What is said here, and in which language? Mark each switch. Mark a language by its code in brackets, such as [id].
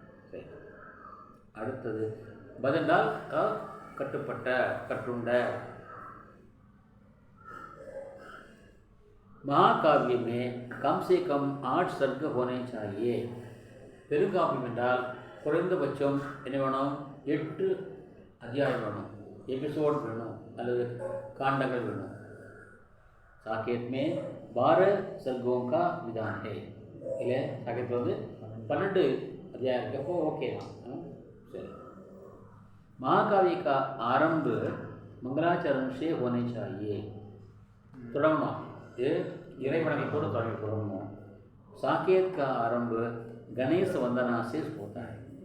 [ta] சரி, அடுத்தது பதிலால் கட்டுப்பட்ட கட்டுண்ட. [hi] महाकाव्य में कम से कम 8 सर्ग होने चाहिए. [ta] பெருங்காப்பியம் என்றால் குறைந்தபட்சம் என்ன வேணும், 8 அத்தியாயம் வேணும், எபிசோட் வேணும் அல்லது காண்டங்கள் வேணும். [hi] साकेत में 12 सर्गों का विधान है. [ta] இல்லை, साकेत வந்து 12 अध्याय இருக்கப்போ ஓகே தான். சரி. [hi] महाकाव्य का आरंभ मंगलाचरण से होने चाहिए. [ta] தொடங்கணும், இது இறைவணக்கத்தோடு தொடங்கணும். [hi] साकेत का आरंभ गणेश वंदना से होता है.